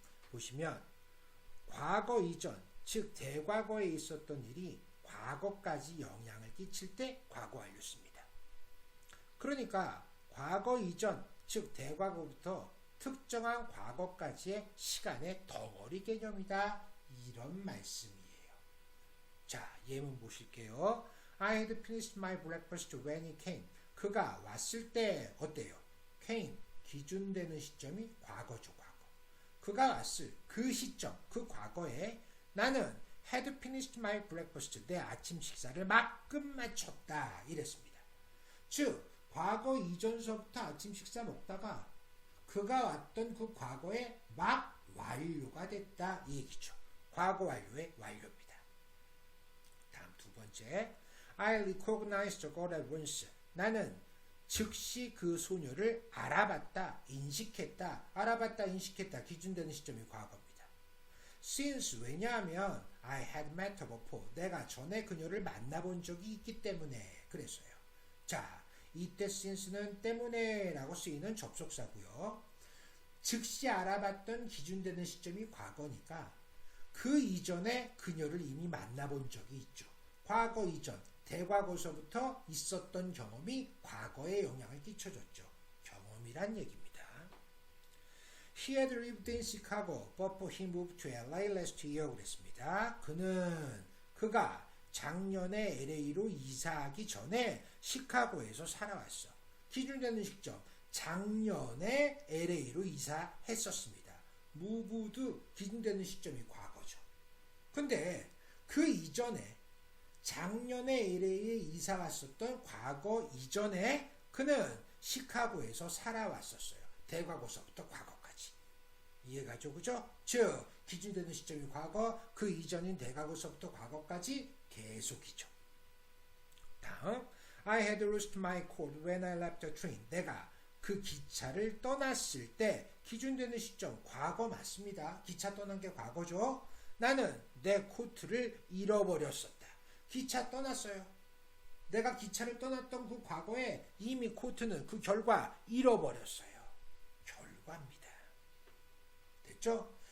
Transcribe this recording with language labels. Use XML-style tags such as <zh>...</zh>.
<ko>보시면 과거 이전, 즉 대과거에 있었던 일이 과거까지 영향을 끼칠 때 과거 완료 씁니다. 그러니까 과거 이전, 즉 대과거부터 특정한 과거까지의 시간의 덩어리 개념이다. 이런 말씀이에요. 자, 예문 보실게요.</ko> <en>I had finished my breakfast when he came.</en> <ko>그가 왔을 때 어때요? came, 기준되는 시점이 과거죠, 과거. 그가 왔을 그 시점, 그 과거에 나는</ko> <en>had finished my breakfast.</en> <ko>내 아침 식사를 막 끝마쳤다. 이랬습니다. 즉, 과거 이전서부터 아침 식사 먹다가 그가 왔던 그 과거에 막 완료가 됐다. 이 얘기죠. 과거 완료의 완료입니다. 다음 두 번째.</ko> <en>I recognized the girl at once.</en> <ko>나는 즉시 그 소녀를 알아봤다, 인식했다. 알아봤다, 인식했다. 기준되는 시점이 과거입니다.</ko> <en>Since,</en> <ko>왜냐하면</ko> <en>I had met her before.</en> <ko>내가 전에 그녀를 만나본 적이 있기 때문에 그랬어요. 자, 이때 since는 때문에 라고 쓰이는 접속사고요. 즉시 알아봤던 기준되는 시점이 과거니까 그 이전에 그녀를 이미 만나본 적이 있죠. 과거 이전, 대과거서부터 있었던 경험이 과거에 영향을 끼쳐줬죠. 경험이란 얘기입니다.</ko> <en>He had lived in Chicago before he moved to LA last year.</en> <ko>그랬습니다. 그가 작년에 LA로 이사하기 전에 시카고에서 살아왔어. 기준되는 시점, 작년에 LA로 이사했었습니다. moved, 기준되는 시점이 과거죠. 근데 그 이전에 작년에 LA에 이사 왔었던 과거 이전에 그는 시카고에서 살아왔었어요. 대과거서부터 과거까지. 이해가죠? 그죠? 즉 기준되는 시점이 과거, 그 이전인 대과거서부터 과거까지 계속이죠.</ko> <en>다음 I had lost my coat when I left the train.</en> <ko>내가 그 기차를 떠났을 때 기준되는 시점 과거 맞습니다. 기차 떠난 게 과거죠. 나는 내 코트를 잃어버렸었다. 기차 떠났어요. 내가 기차를 떠났던 그 과거에 이미 코트는 그 결과 잃어버렸어요. 결과입니다. 됐죠?</ko>